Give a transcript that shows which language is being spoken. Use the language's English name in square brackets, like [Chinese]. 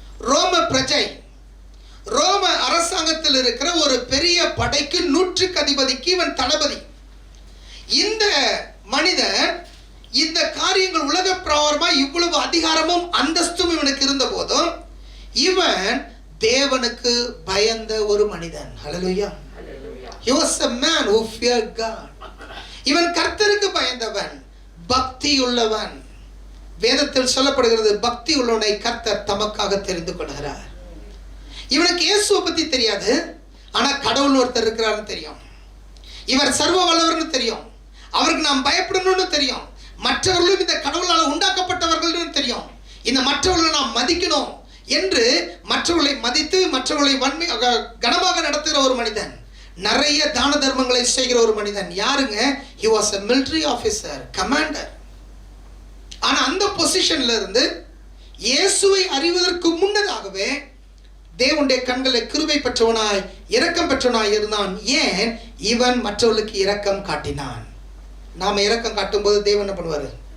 [Tamil] ரோம பிரஜை, ரோம அரசாங்கத்தில் இருக்கிற ஒரு பெரிய படைக்கு 100க்கு அதிபதிக்கு இவன் தளபதி. இந்த மனிதன் இந்த காரியங்கள் உலக பிரகாரமா இவ்வளவு அதிகாரமும் அந்தஸ்தும் இவனுக்கு இருந்த போதும் இவன் தேவனுக்கு பயந்த ஒரு மனிதன். ஹல்லேலூயா. [English] He was a man who feared God. [Tamil] இவன் கர்த்தருக்கு பயந்தவன், பக்தி உள்ளவன். வேதத்தில் சொல்லப்படுகிறது, பக்தி உள்ளவனை கர்த்தர் தமக்காக தெரிந்து கொள்கிறார். இவனுக்கு இயேசுவை பத்தி தெரியாது, ஆனா கடவுள் ஒருத்தர் இருக்கிறார்னு தெரியும். இவர் சர்வ வல்லவர்னு தெரியும், அவருக்கு நாம் பயப்படணும்னு தெரியும், மற்றவர்களும் இந்த கடவுளால் உண்டாக்கப்பட்டவர்கள் தெரியும், இந்த மற்றவர்களை நாம் மதிக்கணும் என்று மற்றவர்களை மதித்து மற்றவர்களை கனமாக நடத்துகிற ஒரு மனிதன், நிறைய தான தர்மங்களை செய்கிற ஒரு மனிதன். யாருங்க? [English] he was a military officer, commander. [Tamil] ஆனா அந்த பொசிஷன்ல இருந்து இயேசுவை அறிவதற்கு முன்னதாகவே தேவனுடைய கண்களை கிருபை பெற்றவனாய் இரக்கம் பெற்றவனாய் இருந்தான். ஏன்? இவன் மற்றவர்களுக்கு இரக்கம் காட்டினான். நாம இரக்கம் காட்டும் போது தேவன் என்ன பண்ணுவாரு?